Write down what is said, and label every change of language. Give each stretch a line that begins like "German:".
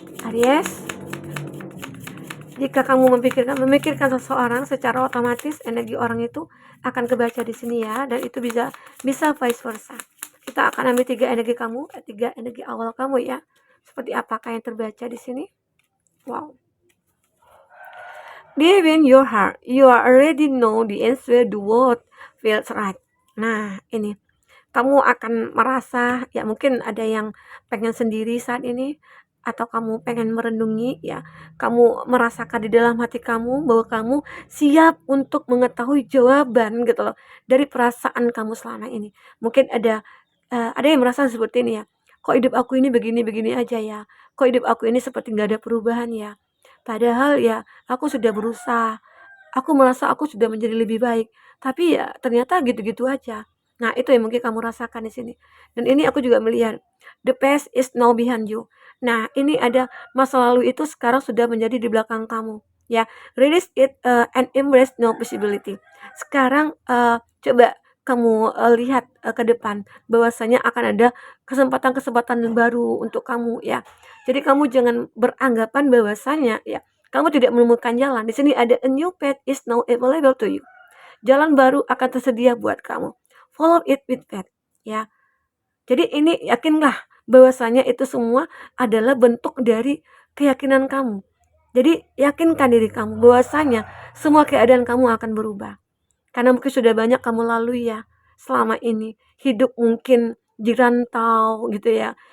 Indonesian: Aries, jika kamu memikirkan seseorang, secara otomatis energi orang itu akan kebaca di sini ya, dan itu bisa vice versa. Kita akan ambil 3 energi kamu, 3 energi awal kamu ya. Seperti apakah yang terbaca di sini? Wow.
English: Deep in your heart, you already know the answer, the word feels right.
Indonesian: Nah, ini kamu akan merasa ya, mungkin ada yang pengen sendiri saat ini, atau kamu pengen merenungi ya, kamu merasakan di dalam hati kamu bahwa kamu siap untuk mengetahui jawaban gitu loh dari perasaan kamu selama ini. Mungkin ada yang merasa seperti ini ya, kok hidup aku ini begini-begini aja ya, kok hidup aku ini seperti nggak ada perubahan ya, padahal ya aku sudah berusaha, aku merasa aku sudah menjadi lebih baik, tapi ya ternyata gitu-gitu aja. Nah, itu yang mungkin kamu rasakan di sini. Dan ini aku juga melihat,
English: the past is now behind you.
Indonesian: Nah, ini ada masa lalu itu sekarang sudah menjadi di belakang kamu.
English: Ya, release it and embrace no possibility.
Indonesian: Sekarang coba kamu lihat ke depan bahwasanya akan ada kesempatan-kesempatan yang baru untuk kamu ya. Jadi kamu jangan beranggapan bahwasanya ya kamu tidak menemukan jalan. Di sini ada
English: a new path is now available to you.
Indonesian: Jalan baru akan tersedia buat kamu.
English: Follow it with faith,
Indonesian: ya. Jadi ini yakinlah bahwasanya itu semua adalah bentuk dari keyakinan kamu. Jadi yakinkan diri kamu bahwasanya semua keadaan kamu akan berubah. Karena mungkin sudah banyak kamu lalui ya selama ini. Hidup mungkin dirantau gitu ya.